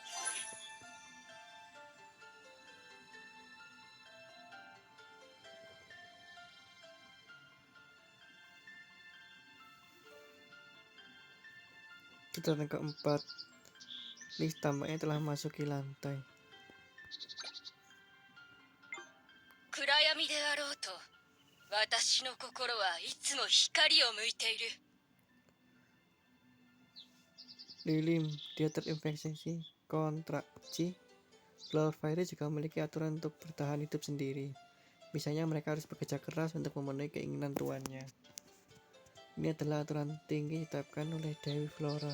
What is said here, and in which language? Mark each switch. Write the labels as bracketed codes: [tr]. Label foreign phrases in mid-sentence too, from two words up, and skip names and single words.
[id] Putaran keempat. Liz tampaknya telah memasuki lantai. [ja] 暗闇であろうと、私の心はいつも光を向いている。 [id] Lilim, dia terinfeksi kontraksi. Flower Fairy juga memiliki aturan untuk bertahan hidup sendiri. Misalnya mereka harus bekerja keras untuk memenuhi keinginan tuannya. Ini adalah aturan tinggi ditetapkan oleh Dewi Flora.